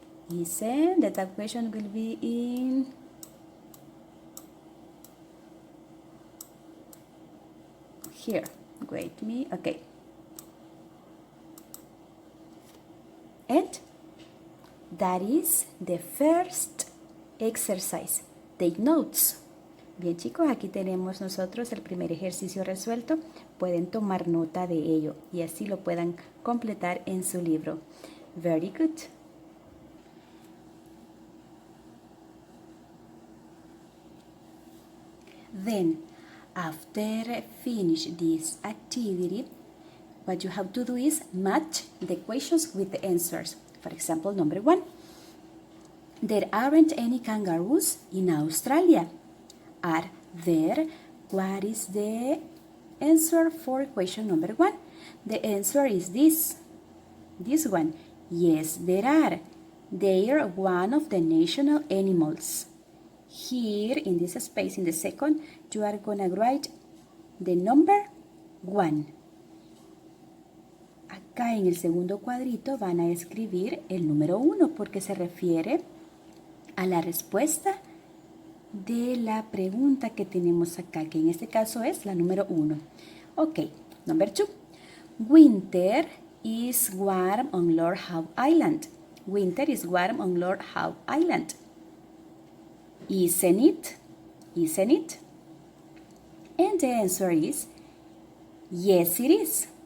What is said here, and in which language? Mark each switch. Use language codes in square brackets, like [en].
[en] Isn't, the tag equation will be in here. Wait me, okay. And that is the first exercise. Take notes. [es] Bien, chicos, aquí tenemos nosotros el primer ejercicio resuelto. Pueden tomar nota de ello y así lo puedan completar en su libro. [en] Very good. Then, after finish this activity, what you have to do is match the equations with the answers. For example, number 1. There aren't any kangaroos in Australia. Are there? What is the answer for equation number 1? The answer is this one. Yes, there are. They are one of the national animals. Here in this space, in the second, you are gonna write the number 1. [es] Acá en el segundo cuadrito van a escribir el número 1 porque se refiere a la respuesta de la pregunta que tenemos acá, que en este caso es la número 1. [en] Ok, number 2. Winter is warm on Lord Howe Island. Winter is warm on Lord Howe Island. Isn't it? Isn't it? And the answer is yes, it is.